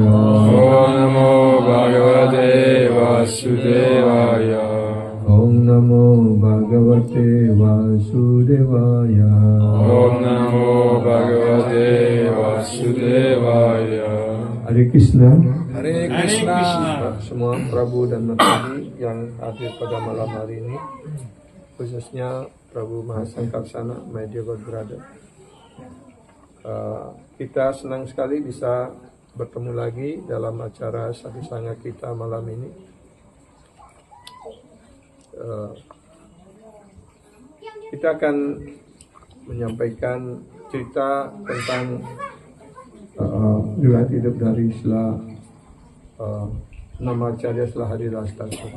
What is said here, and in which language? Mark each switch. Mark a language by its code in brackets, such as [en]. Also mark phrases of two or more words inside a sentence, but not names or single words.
[sa] Om Namo Bhagavate Vasudevaya. Om Namo Bhagavate Vasudevaya. Om Namo Bhagavate Vasudevaya. Hare Krishna. Hare Krishna. [id] Semua Prabu dan Matani yang hadir pada malam hari ini, khususnya Prabu Mahasangkarsana, [en] my dear God brother. [id] Kita senang sekali bisa bertemu lagi dalam acara Sadhu Sangha kita malam ini. Kita akan menyampaikan cerita tentang riwayat hidup dari nama Acharya setelah Harirastaka.